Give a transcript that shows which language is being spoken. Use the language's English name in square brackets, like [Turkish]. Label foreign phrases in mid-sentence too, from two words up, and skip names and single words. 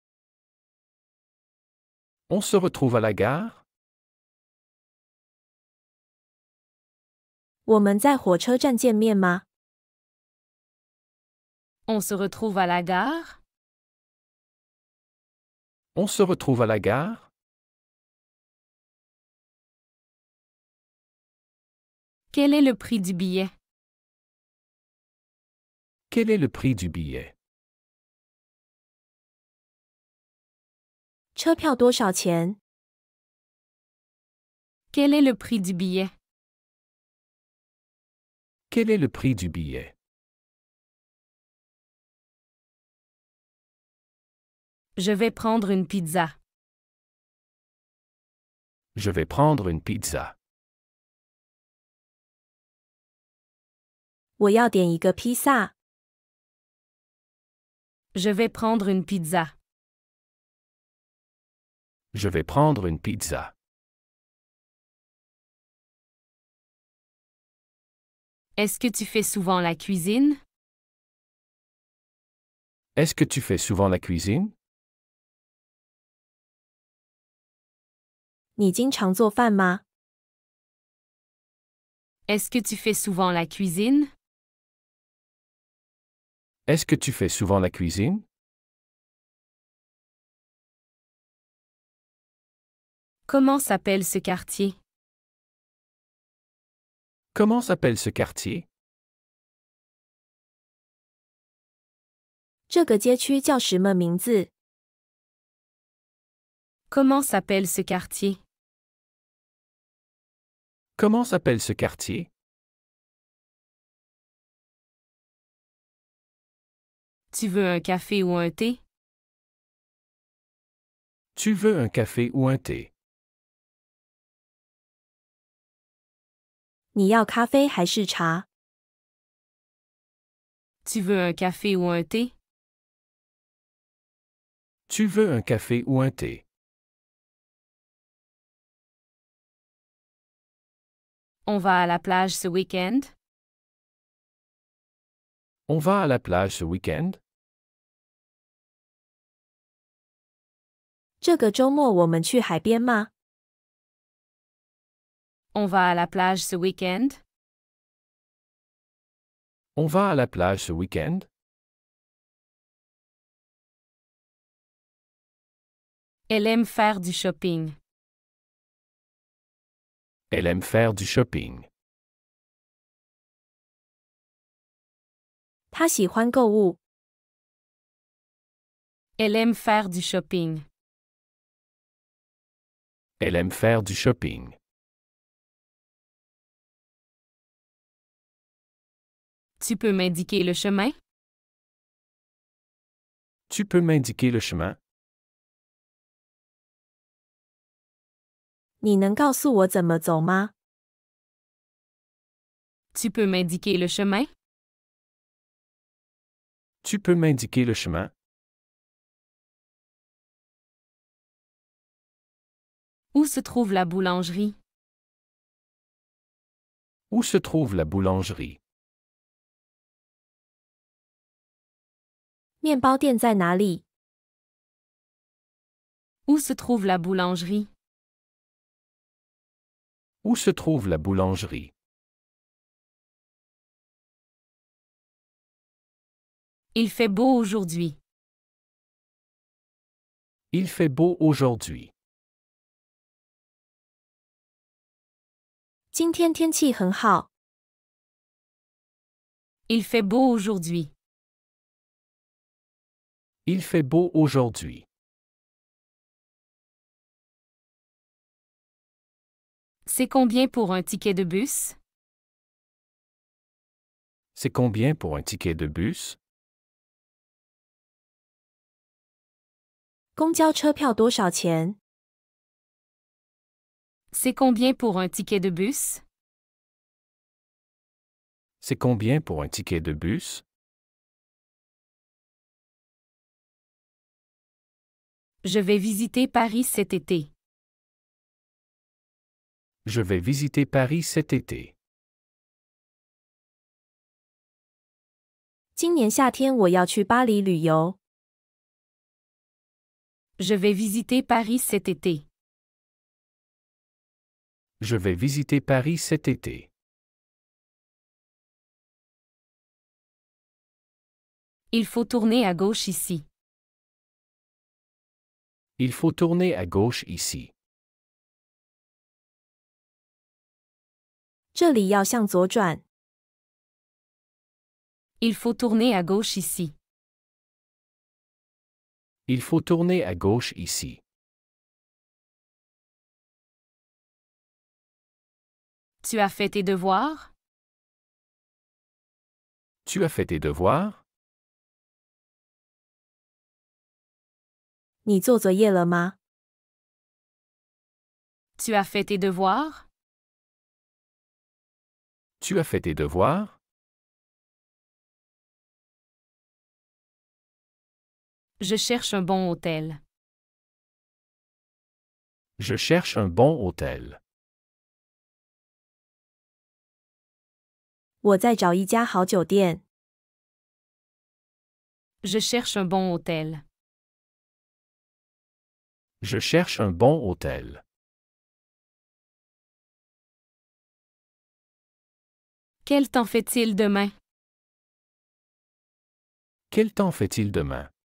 [French] On se retrouve à la gare? [Chinese] 我们在火车站见面吗？ [French] On se retrouve à la gare? On se retrouve à la gare? Quel est le prix du billet? Quel est le prix du billet? [Chinese] 车票多少钱？ [French] Quel est le prix du billet? Quel est le prix du billet? Je vais prendre une pizza. Je vais prendre une pizza. [Chinese] 我要点一个披萨。 [French] Je vais prendre une pizza. Je vais prendre une pizza. Est-ce que tu fais souvent la cuisine? Est-ce que tu fais souvent la cuisine? [Chinese] 你经常做饭吗？ [French] Est-ce que tu fais souvent la cuisine? Est-ce que tu fais souvent la cuisine? Comment s'appelle ce quartier? Comment s'appelle ce quartier? [Chinese] 这个街区叫什么名字？ [French] Comment s'appelle ce quartier? Comment s'appelle ce quartier? Tu veux un café ou un thé? Tu veux un café ou un thé? [Chinese] 你要咖啡还是茶？ [French] Tu veux un café ou un thé? Tu veux un café ou un thé? On va à la plage ce week-end? On va à la plage ce week-end? [Chinese] 这个周末我们去海边吗？ [French] On va à la plage ce week-end? On va à la plage ce week-end? Elle aime faire du shopping. Elle aime faire du shopping. [Chinese] 他喜欢购物。 [French] Elle aime faire du shopping. Elle aime faire du shopping. Tu peux m'indiquer le chemin? Tu peux m'indiquer le chemin? [Chinese] 你能告诉我怎么走吗？ [French] Tu peux m'indiquer le chemin? Tu peux m'indiquer le chemin? Où se trouve la boulangerie? Où se trouve la boulangerie? [Chinese] 面包店在哪里？ [French] Où se trouve la boulangerie? Où se trouve la boulangerie? Il fait beau aujourd'hui. Il fait beau aujourd'hui. [Chinese] 今天天气很好。 [French] Il fait beau aujourd'hui. Il fait beau aujourd'hui. C'est combien pour un ticket de bus? C'est combien pour un ticket de bus? [Chinese] 公交车票多少钱？ [French] C'est combien pour un ticket de bus? C'est combien pour un ticket de bus? Je vais visiter Paris cet été. Je vais visiter Paris cet été. [Chinese] 今年夏天我要去巴黎旅游。 [French] Je vais visiter Paris cet été. Je vais visiter Paris cet été. Il faut tourner à gauche ici. Il faut tourner à gauche ici. [Chinese] 这里要向左转。 [French] Il faut tourner à gauche ici. Il faut tourner à gauche ici. Tu as fait tes devoirs? Tu as fait tes devoirs? [Chinese] 你做作业了吗？ [French] Tu as fait tes devoirs? Tu as fait tes devoirs? Je cherche un bon hôtel. Je cherche un bon hôtel. [Chinese] 我在找一家好酒店。 [French] Je cherche un bon hôtel. Je cherche un bon hôtel. Quel temps fait-il demain? Quel temps fait-il demain?